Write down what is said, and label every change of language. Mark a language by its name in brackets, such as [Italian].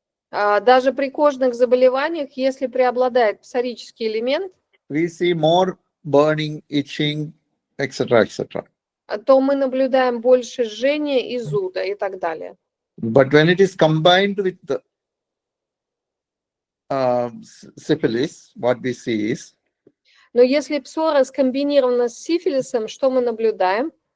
[Russian] Даже при кожных заболеваниях, если преобладает псорический элемент, [English] we see more burning, itching, etc., etc. [Russian] то мы наблюдаем больше жжения и зуда и так далее. [English] But when it is combined with the syphilis, what we see is, [Russian] Но если псора скомбинирована с сифилисом, что мы наблюдаем?